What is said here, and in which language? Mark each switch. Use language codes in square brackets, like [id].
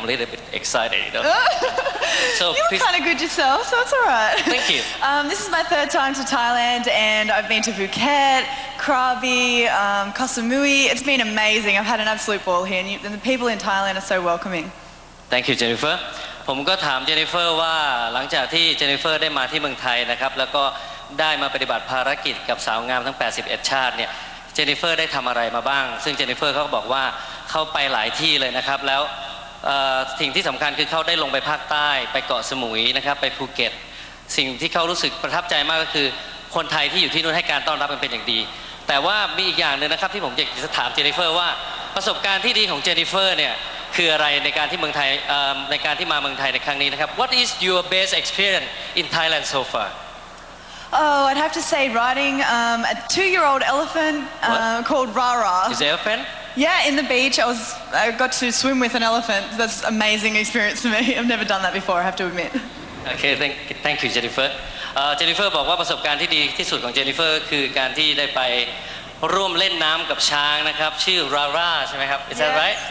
[en] I'm a little bit excited, you know. So You look please, kind of good yourself, so it's all right. Thank you. This is my 3rd time to Thailand, and I've been to Phuket, Krabi, Koh Samui. It's been amazing. I've had an absolute ball here, and the people in Thailand are so welcoming. Thank you, Jennifer. [th] ผมก็ถามเจนนิเฟอร์ว่าหลังจากที่เจนนิเฟอร์ได้มาที่เมืองไทยนะครับแล้วก็ได้มาปฏิบัติภารกิจกับสาวงามทั้ง 81 ชาติเนี่ยเจนนิเฟอร์ได้ทำอะไรมาบ้างซึ่งเจนนิเฟอร์เขาก็บอกว่าเขาไปหลายที่เลยนะครับแล้ว สิ่งที่สำคัญคือเขาได้ลงไปภาคใต้ไปเกาะสมุยนะครับไปภูเก็ตสิ่งที่เขารู้สึกประทับใจมากก็คือคนไทยที่อยู่ที่นู่นให้การต้อนรับมันเป็นอย่างดีแต่ว่ามีอีกอย่างหนึ่งนะครับที่ผมอยากจะถามเจนนิเฟอร์ว่าประสบการณ์ที่ดีของเจนนิเฟอร์เนี่ยคืออะไรในการที่เมืองไทยในการที่มาเมืองไทยในครั้งนี้นะครับ [en] What is your best experience in Thailand so far? Oh, I'd have to say riding a 2-year-old elephant called Rara. Is it elephant? Yeah, in the beach. I got to swim with an elephant. That's an amazing experience for me. I've never done that before, I have to admit. Okay, thank you, Jennifer. [th] Jennifer บอกว่าประสบการณ์ที่ดีที่สุดของ Jennifer คือการที่ได้ไปร่วมเล่นน้ำกับช้างนะครับชื่อ Rara ใช่ไหมครับ [en] Is that right?